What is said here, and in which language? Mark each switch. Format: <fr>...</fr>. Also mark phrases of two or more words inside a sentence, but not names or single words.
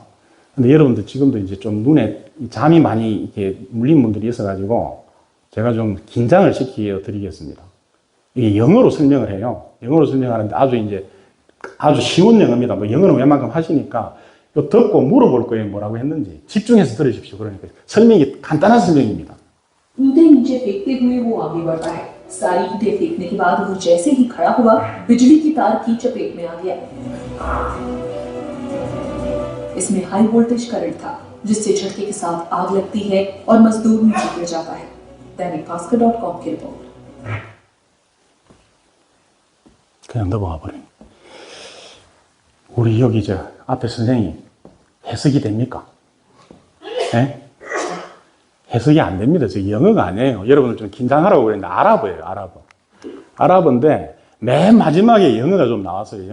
<ko>근데 여러분들 지금도 이제 좀 눈에 잠이 많이 이렇게 물린 분들이 있어가지고 제가 좀 긴장을 시켜 드리겠습니다. 이게 영어로 설명을 해요. 영어로 설명하는데 아주 쉬운 영어입니다. 뭐 영어는 웬만큼 하시니까 이거 듣고 물어볼 거예요. 뭐라고 했는지. 집중해서 들으십시오. 그러니까 설명이 간단한 설명입니다.</ko> <hi>ईंटें नीचे फेंकते हुए वो आगे बढ़ता है। सारी ईंटें फेंकने के बाद वो जैसे ही खड़ा हुआ बिजली की तार की चपेट में आ गया। इसमें</hi> <en>high voltage current</en> <hi>था जिससे झटके के साथ आग लगती है और मजदूर नीचे गिर जाता है। दैनिक भास्कर.com की रिपोर्ट।</hi> <ko>그냥 넘어가 버려. 우리 여기 앞에 선생님 해석이 됩니까? 예? 해석이 안 됩니다. 저 영어가 아니에요. 여러분들 좀 긴장하라고 그랬는데 아랍어예요, 아랍어. 아랍어인데 맨 마지막에 영어가 좀 나왔어요.</ko>